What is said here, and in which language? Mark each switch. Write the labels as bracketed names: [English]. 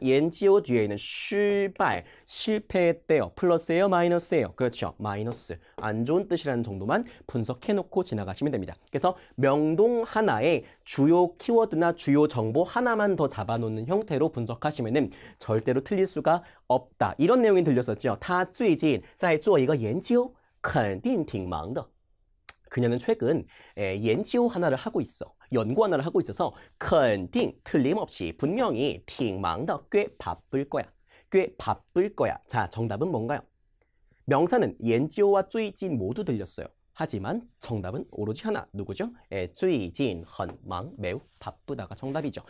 [Korean] 연지오 뒤에는 실패, 실패했대요. 플러스예요, 마이너스예요? 그렇죠. 마이너스. 안 좋은 뜻이라는 정도만 분석해놓고 지나가시면 됩니다. 그래서 명동 하나에 주요 키워드나 주요 정보 하나만 더 잡아놓는 형태로 분석하시면은 절대로 틀릴 수가 없다. 이런 내용이 들렸었죠. [Chinese] 他最近在做一个研究肯定挺忙的 [Korean] 그녀는 최근 연구 하나를 하고 있어. 연구 하나를 하고 있어서 肯定 틀림없이 분명히 [Chinese] 挺忙的 [Korean] 꽤 바쁠 거야. 꽤 바쁠 거야. 자, 정답은 뭔가요? 명사는 연지오와 最近 모두 들렸어요. 하지만 정답은 오로지 하나. 누구죠? [Chinese] 最近很忙 [Korean] 매우 바쁘다가 정답이죠.